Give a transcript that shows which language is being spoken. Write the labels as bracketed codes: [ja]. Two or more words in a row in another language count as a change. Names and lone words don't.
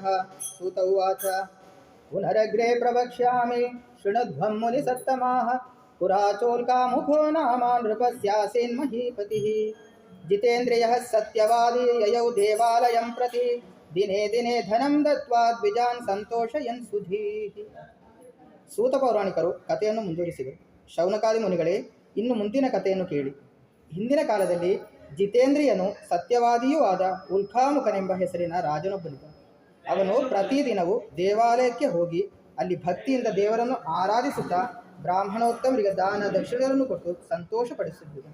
[sa] सूत उवाच पुनरग्रे प्रवक्ष्यामि शृणुध्वं मुनिसत्तमाः। पुराचोल्कामुखो नाम नृपस्यासीन्महीपतिः। जितेन्द्रियः सत्यवादी ययौ देवालयं प्रति दिने दिने धनं दत्वा द्विजान् ಸಂತೋಷಯನ್ ಸುಧೀಃ. [kn] ಸೂತ ಪೌರಾಣಿಕರು ಕಥೆಯನ್ನು ಮುಂದುವರಿಸಿದರು. ಶೌನಕಾದಿ ಮುನಿಗಳೇ, ಇನ್ನು ಮುಂದಿನ ಕಥೆಯನ್ನು ಕೇಳಿ. ಹಿಂದಿನ ಕಾಲದಲ್ಲಿ ಜಿತೇಂದ್ರಿಯನು ಸತ್ಯವಾದಿಯೂ ಆದ ಉಲ್ಕಾಮುಖನೆಂಬ ಹೆಸರಿನ ರಾಜನೊಬ್ಬನಿದ್ದ. ಅವನು ಪ್ರತಿದಿನವೂ ದೇವಾಲಯಕ್ಕೆ ಹೋಗಿ ಅಲ್ಲಿ ಭಕ್ತಿಯಿಂದ ದೇವರನ್ನು ಆರಾಧಿಸುತ್ತಾ ಬ್ರಾಹ್ಮಣೋತ್ತಮರಿಗೆ ದಾನ ದಕ್ಷಿಣೆಗಳನ್ನು ಕೊಟ್ಟು ಸಂತೋಷಪಡಿಸುತ್ತಿದ್ದನು.